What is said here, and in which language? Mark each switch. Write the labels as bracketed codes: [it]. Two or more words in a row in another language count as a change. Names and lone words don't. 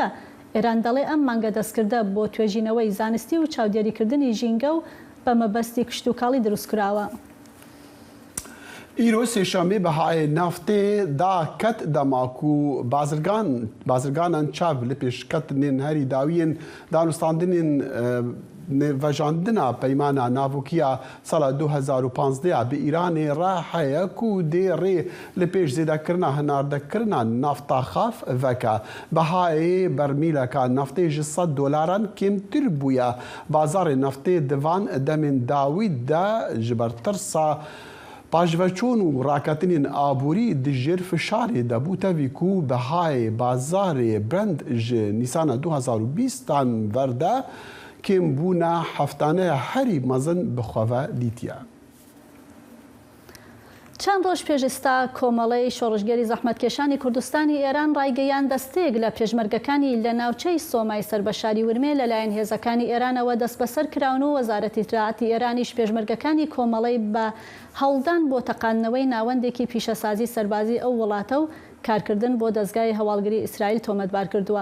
[ckb] ئێران دەڵێ ئەم مانگە دەستکردە بۆ توێژینەوەی زانستی و چاودێریکردنی ژینگە و بە مەبەستی کشتتوکاڵی دروستکراوە. [ku] ئیرۆ سێشەمێ بەهای نافتێ دا کەت دەماکو بازرگانان چاو لە پێشکەتنێن هەری داویên دانوستاندنên vejandina peymana navûkiya sala 2015 bi Îranê re heye ku dê rê li pêş zêdekirina hinardekirina nafta xaf veke. Bihayê bermîleka naftê ji $100 kêmtir bûye. Bazarê naftê divan demên dawî de ji ber tirsa pajveçûn û raketinên aborî di jêr fişarê debû tevî ku bihayê bazarê Brent ji Nîsana 2020 verde kêmbûna heftaneya herî mezin bixwe dîtiye. [ckb] چەند ڕۆژ پێشستا کۆمەڵەی شۆڕژگەری زەحمەتکێشانی کوردستانی ئێران ڕایگەیان دەستێک لە پێشمەرگەکانی لە ناوچەی سۆمای سەربەشاری ورمێ لەلایەن هێزەکانی ئێرانەوە دەست بەسەر کراون و وەزارەتی اطلاعاتی ئێرانیش پێشمەرگەکانی کۆمەڵەی بە هەوڵدان بۆ تەقاندنەوەی ناوەندێکی پیشەسازی سەربازی ئەو وڵاتە و کارکردن بۆ دەستگای هەواڵگری ئیسرائیل تۆمەتبار کردووە.